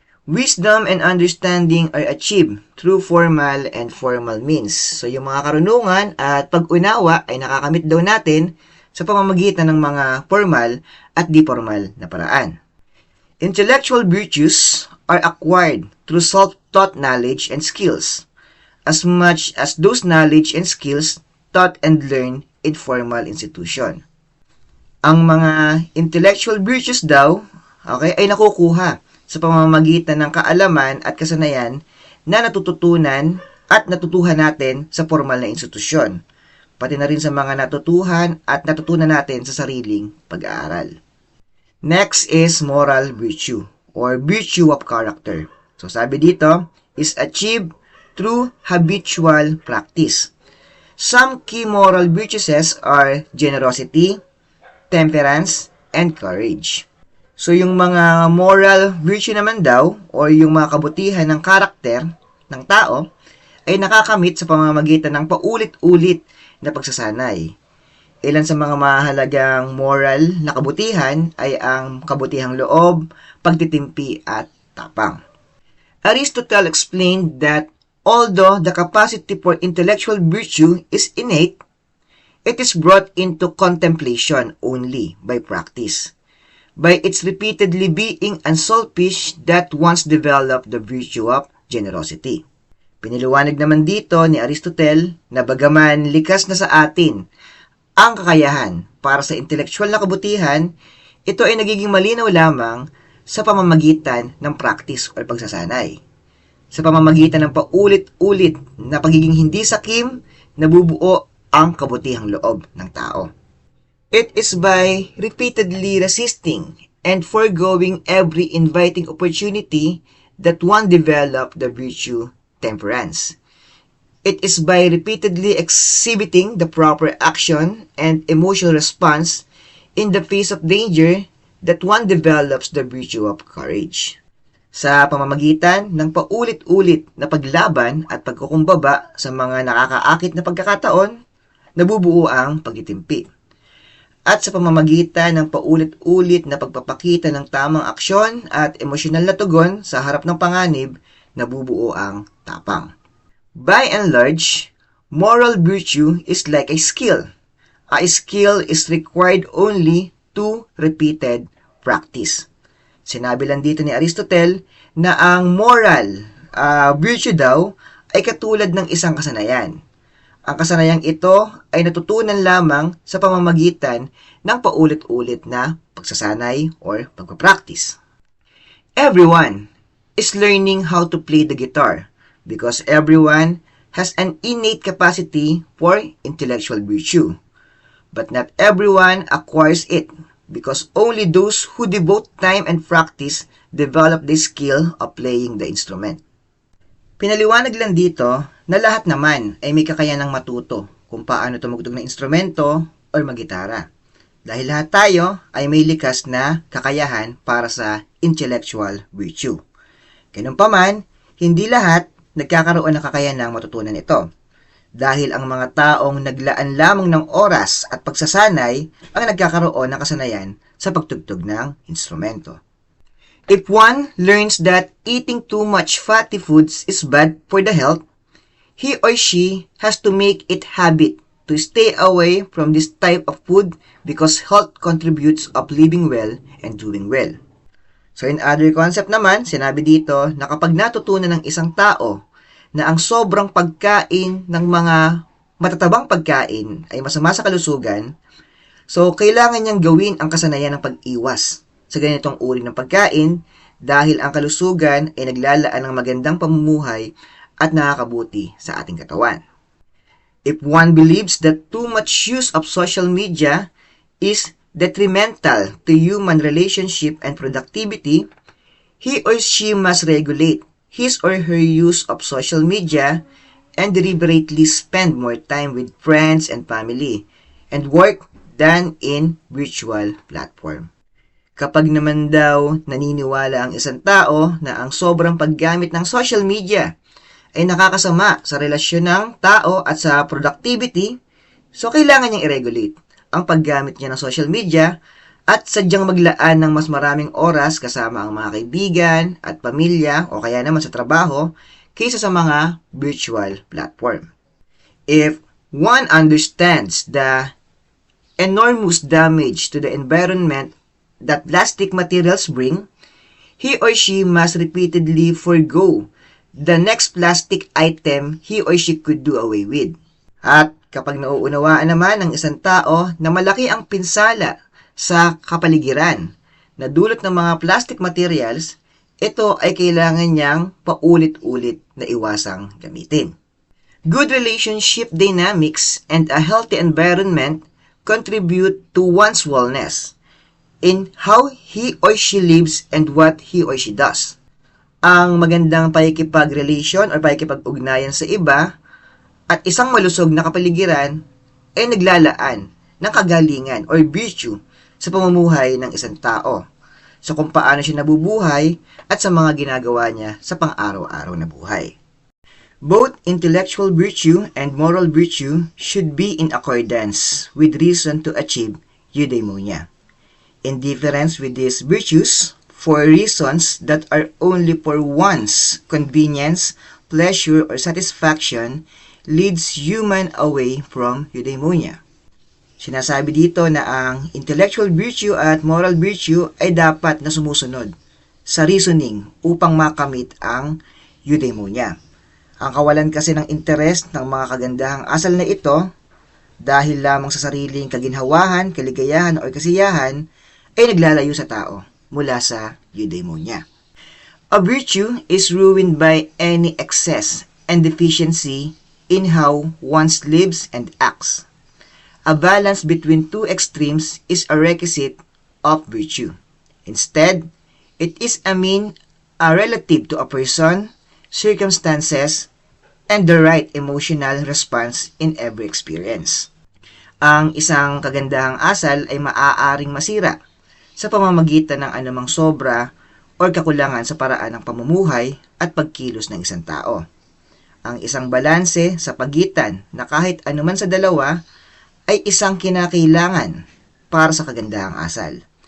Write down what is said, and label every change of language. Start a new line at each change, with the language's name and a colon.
English: Wisdom and understanding are achieved through formal and formal means.
Filipino: So yung mga karunungan at pag-unawa ay nakakamit daw natin sa pamamagitan ng mga formal at di formal na paraan.
English: Intellectual virtues are acquired through self-taught knowledge and skills, as much as those knowledge and skills taught and learned in formal institution.
Filipino: Ang mga intellectual virtues daw, ay nakukuha sa pamamagitan ng kaalaman at kasanayan na natututunan at natutuhan natin sa formal na institusyon, pati na rin sa mga natutuhan at natutunan natin sa sariling pag-aaral.
English: Next is moral virtue or virtue of character.
Filipino: So sabi dito,
English: is achieved through habitual practice. Some key moral virtues are generosity, temperance, and courage.
Filipino: So yung mga moral virtue naman daw o yung mga kabutihan ng karakter ng tao ay nakakamit sa pamamagitan ng paulit-ulit na pagsasanay. Ilan sa mga mahalagang moral na kabutihan ay ang kabutihang loob, pagtitimpi at tapang.
English: Aristotle explained that although the capacity for intellectual virtue is innate, it is brought into contemplation only by practice, by its repeatedly being unselfish that once developed the virtue of generosity.
Filipino: Piniliwanag naman dito ni Aristotle na bagaman likas na sa atin ang kakayahan para sa intelektual na kabutihan, ito ay nagiging malinaw lamang sa pamamagitan ng practice o pagsasanay. Sa pamamagitan ng paulit-ulit na pagiging hindi sakim, nabubuo ang kabutihang loob ng tao.
English: It is by repeatedly resisting and foregoing every inviting opportunity that one develop the virtue temperance. It is by repeatedly exhibiting the proper action and emotional response in the face of danger that one develops the virtue of courage.
Filipino: Sa pamamagitan ng paulit-ulit na paglaban at pagkukumbaba sa mga nakakaakit na pagkakataon, nabubuo ang pagtitimpi. At sa pamamagitan ng paulit-ulit na pagpapakita ng tamang aksyon at emosyonal na tugon sa harap ng panganib, nabubuo ang tapang.
English: By and large, moral virtue is like a skill. A skill is required only to repeated practice.
Filipino: Sinabi lang dito ni Aristotle na ang moral virtue daw ay katulad ng isang kasanayan. Ang kasanayang ito ay natutunan lamang sa pamamagitan ng paulit-ulit na pagsasanay or pagpapractice. Everyone is learning how to play the guitar because everyone has an innate capacity for intellectual virtue. But not everyone acquires it because only those who devote time and practice develop the skill of playing the instrument. Pinaliwanag lang dito na lahat naman ay may kakayanang matuto kung paano tumugtog ng instrumento o magitara. Dahil lahat tayo ay may likas na kakayahan para sa intellectual virtue. Gayunpaman, hindi lahat nagkakaroon ng kakayanang matutunan ito. Dahil ang mga taong naglaan lamang ng oras at pagsasanay ang nagkakaroon ng kasanayan sa pagtugtog ng instrumento.
English: If one learns that eating too much fatty foods is bad for the health, he or she has to make it habit to stay away from this type of food because health contributes of living well and doing well. So in other concept
Filipino: naman, sinabi dito na kapag natutunan ng isang tao na ang sobrang pagkain ng mga matatabang pagkain ay masama sa kalusugan, so kailangan niyang gawin ang kasanayan ng pag-iwas sa ganitong uri ng pagkain dahil ang kalusugan ay naglalaan ng magandang pamumuhay at nakakabuti sa ating katawan.
English: If one believes that too much use of social media is detrimental to human relationship and productivity, he or she must regulate his or her use of social media and deliberately spend more time with friends and family and work than in virtual platform.
Filipino: Kapag naman daw naniniwala ang isang tao na ang sobrang paggamit ng social media ay nakakasama sa relasyon ng tao at sa productivity, so kailangan niyang i-regulate ang paggamit niya ng social media at sadyang maglaan ng mas maraming oras kasama ang mga kaibigan at pamilya o kaya naman sa trabaho kaysa sa mga virtual platform.
English: If one understands the enormous damage to the environment that plastic materials bring, he or she must repeatedly forego the next plastic item he or she could do away with.
Filipino: At kapag nauunawaan naman ng isang tao na malaki ang pinsala sa kapaligiran na dulot ng mga plastic materials, ito ay kailangan niyang paulit-ulit na iwasang gamitin.
English: Good relationship dynamics and a healthy environment contribute to one's wellness in how he or she lives and what he or she does.
Filipino: Ang magandang pakikipag-relation o pakikipag-ugnayan sa iba at isang malusog na kapaligiran ay naglalaan ng kagalingan or virtue sa pamumuhay ng isang tao, sa kung paano siya nabubuhay at sa mga ginagawa niya sa pang-araw-araw na buhay.
English: Both intellectual virtue and moral virtue should be in accordance with reason to achieve eudaimonia. Indifference with these virtues for reasons that are only for one's convenience, pleasure, or satisfaction leads human away from eudaimonia.
Filipino: Sinasabi dito na ang intellectual virtue at moral virtue ay dapat na sumusunod sa reasoning upang makamit ang eudaimonia. Ang kawalan kasi ng interes ng mga kagandahang asal na ito dahil lamang sa sariling kaginhawahan, kaligayahan o kasiyahan ay naglalayo sa tao mula sa eudaimonia.
English: A virtue is ruined by any excess and deficiency in how one lives and acts. A balance between two extremes is a requisite of virtue. Instead, it is a relative to a person, circumstances, and the right emotional response in every experience.
Filipino: Ang isang kagandahang asal ay maaaring masira sa pamamagitan ng anumang sobra o kakulangan sa paraan ng pamumuhay at pagkilos ng isang tao. Ang isang balanse sa pagitan na kahit anuman sa dalawa ay isang kinakailangan para sa kagandahang asal.